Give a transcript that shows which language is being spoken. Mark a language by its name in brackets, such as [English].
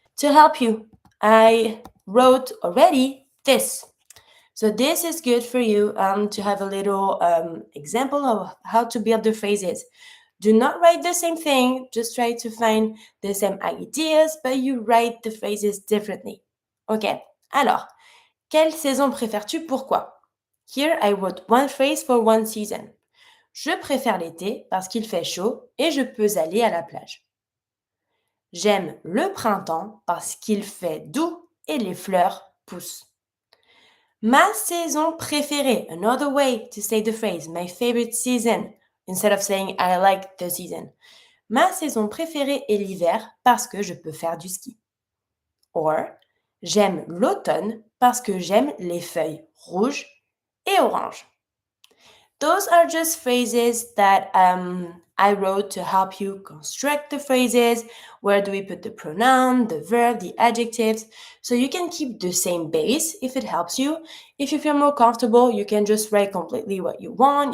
[English] To help you, I wrote already this. So this is good for you to have a little example of how to build the phrases. Do not write the same thing, just try to find the same ideas, but you write the phrases differently. [French] Okay, alors, quelle saison préfères-tu? Pourquoi? [English] Here I wrote one phrase for one season. [French] Je préfère l'été parce qu'il fait chaud et je peux aller à la plage. J'aime le printemps parce qu'il fait doux et les fleurs poussent. Ma saison préférée, [English] another way to say the phrase, my favorite season, instead of saying I like the season. [French] Ma saison préférée est l'hiver parce que je peux faire du ski. [English] Or, [French] j'aime l'automne parce que j'aime les feuilles rouges et oranges. [English] Those are just phrases that I wrote to help you construct the phrases. Where do we put the pronoun, the verb, the adjectives? So you can keep the same base if it helps you. If you feel more comfortable, you can just write completely what you want.